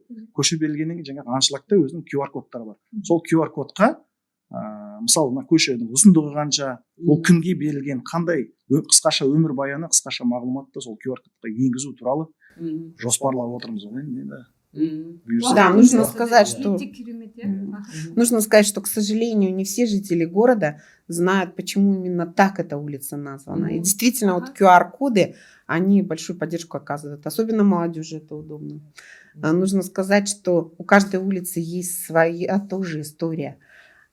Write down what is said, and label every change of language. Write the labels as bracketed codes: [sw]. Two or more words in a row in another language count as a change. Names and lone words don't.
[kk] Көше берілгеннен кейін жаңағы аншлагта өзінің QR кодтары бар. Сол QR кодқа мысалы мына көшенің ұзындығы қанша, ол кімге берілген, қандай қысқаша өмір баяны, қысқаша мағлұматты сол QR кодқа енгізу туралы жоспарлап отырмыз. [ru] Да, нужно сказать, что, к сожалению, не все жители города знают, почему именно так эта улица названа. И действительно, вот QR-коды, они большую поддержку оказывают. Особенно молодежи это удобно. Нужно сказать, что у каждой улицы есть своя тоже история.